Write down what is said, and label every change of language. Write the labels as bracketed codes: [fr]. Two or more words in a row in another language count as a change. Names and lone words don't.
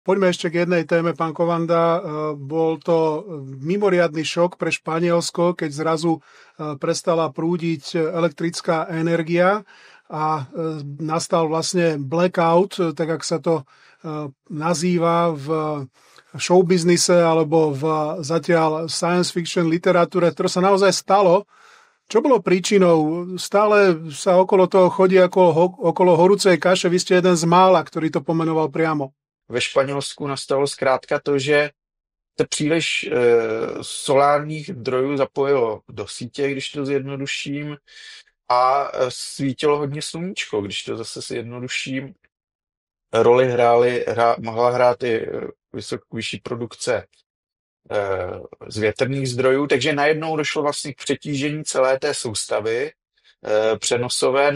[sk] Poďme ešte k jednej téme, pán Kovanda. Bol to mimoriadny šok pre Španielsko, keď zrazu prestala prúdiť elektrická energia a nastal vlastne blackout, tak ako sa to nazýva v showbiznise alebo v zatiaľ [en] science fiction [sk] literatúre, ktoré sa naozaj stalo. Čo bolo príčinou? Stále sa okolo toho chodí ako okolo horúcej kaše. Vy ste jeden z mála, ktorý to pomenoval priamo. [cs] Ve Španělsku nastalo zkrátka to, že se příliš solárních zdrojů zapojilo do sítě, když to zjednoduším, a svítilo hodně sluníčko, když to zase zjednoduším. Roli mohla hrát i vyšší produkce z větrných zdrojů, takže najednou došlo vlastně k přetížení celé té soustavy přenosové.